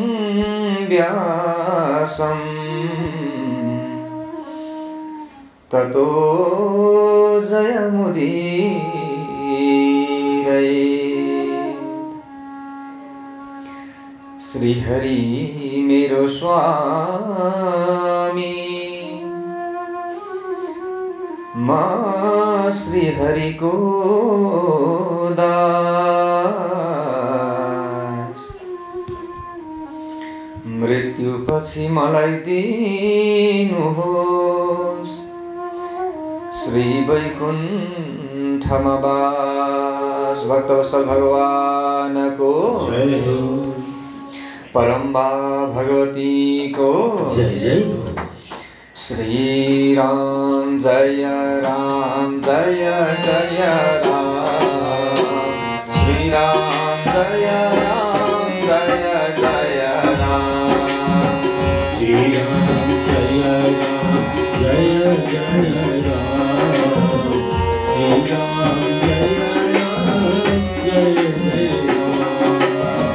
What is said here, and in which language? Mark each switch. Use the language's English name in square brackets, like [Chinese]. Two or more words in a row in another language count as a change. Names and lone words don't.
[Sanskrit] व्यासं ततो जयमुदीरयेत्। [Nepali] श्रीहरि मेरो स्वामी मां श्रीहरि को दास। मृत्यु पछि मलाई दिनुहोस् श्री वैकुण्ठमवास भक्तवत्सल भगवान को परम्बा भगवती को [Sanskrit] जय जय। श्री राम जय जय राम, श्री राम जय जय राम, श्री राम जय राम जय जय राम, श्री राम जय राम जय जय राम,